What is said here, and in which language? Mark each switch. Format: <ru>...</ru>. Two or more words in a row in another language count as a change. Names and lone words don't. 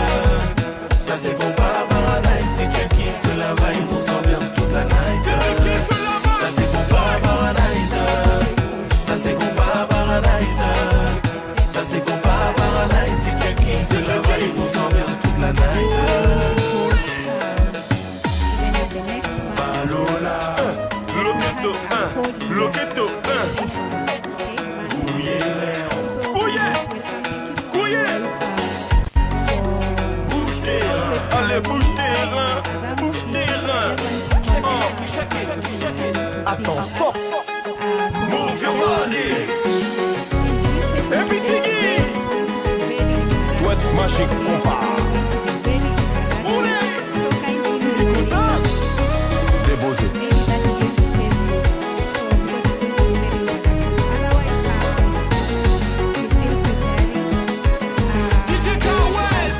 <fr>Ça c'est compas paradise. Si tu kiffes la vibe, on s'ambiance toute la night. Ça c'est compas paradise. Ça c'est compas paradise. Ça c'est compas paradise. Si tu kiffes la vibe, on s'ambiance toute la night.</fr> <en>Then the next one. Balola. Loketo, Loketo,</en> <fr>allez, bouge tes reins, bouge tes reins. Attends, stop.</fr> <en>Move your body. Every tiggy.</en> <fr>Toi, magique compas. Déposé. DJ West.</fr>